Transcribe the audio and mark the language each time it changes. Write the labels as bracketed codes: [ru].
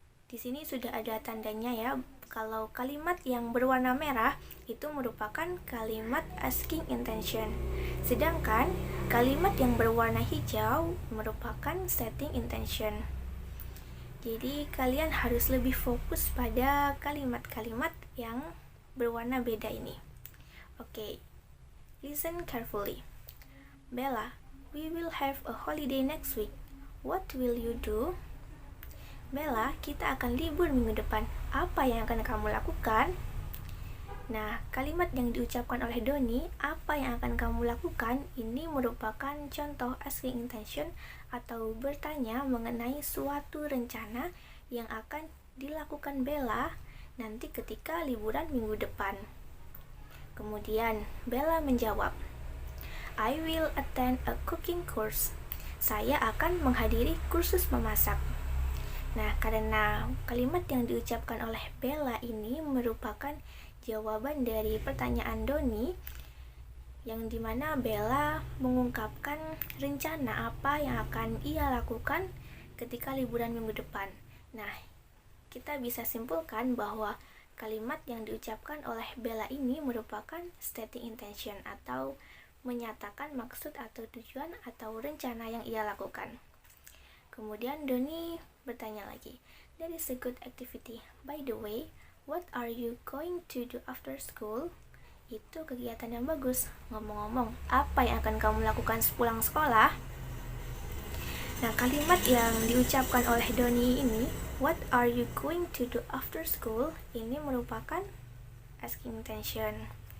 [id] Di sini sudah ada tandanya ya, kalau kalimat yang berwarna merah itu merupakan kalimat asking intention. Sedangkan kalimat yang berwarna hijau merupakan setting intention. Jadi kalian harus lebih fokus pada kalimat-kalimat yang berwarna beda ini. [en] Okay, listen carefully. Bella, we will have a holiday next week. What will you do? [id] Bella, kita akan libur minggu depan. Apa yang akan kamu lakukan? Nah, kalimat yang diucapkan oleh Doni, apa yang akan kamu lakukan, ini merupakan contoh asking intention atau bertanya mengenai suatu rencana yang akan dilakukan Bella nanti ketika liburan minggu depan. Kemudian Bella menjawab, [en] I will attend a cooking course. [id] Saya akan menghadiri kursus memasak. Nah, karena kalimat yang diucapkan oleh Bella ini merupakan jawaban dari pertanyaan Doni, yang dimana Bella mengungkapkan rencana apa yang akan ia lakukan ketika liburan minggu depan. Nah, kita bisa simpulkan bahwa kalimat yang diucapkan oleh Bella ini merupakan stating intention atau menyatakan maksud atau tujuan atau rencana yang ia lakukan. Kemudian Doni bertanya lagi, [en] that is a good activity. By the way, what are you going to do after school? [id] Itu kegiatan yang bagus. Ngomong-ngomong, apa yang akan kamu lakukan sepulang sekolah? Nah, kalimat yang diucapkan oleh Doni ini, [en] what are you going to do after school? [id] Ini merupakan asking intention.